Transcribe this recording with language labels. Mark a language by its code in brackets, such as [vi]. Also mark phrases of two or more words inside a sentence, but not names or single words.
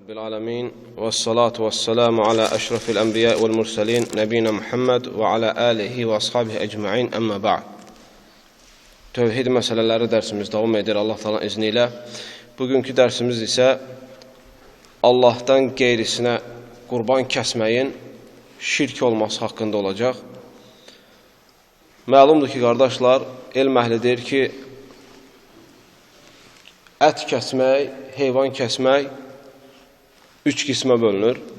[ar] العالمين والصلاة والسلام على أشرف الأنبياء والمرسلين نبينا محمد وعلى آله وأصحابه أجمعين أما بعد. [az] Tövhid məsələləri dərsimiz davam edir Allah Taala'nın izni ilə. Bugünkü dərsimiz isə Allahdan qeyrisinə qurban kəsməyin şirk olması haqqında olacaq. Məlumdur ki, qardaşlar, elm əhlidir ki, ət kəsmək, heyvan kəsmək 3 qismə bölünür.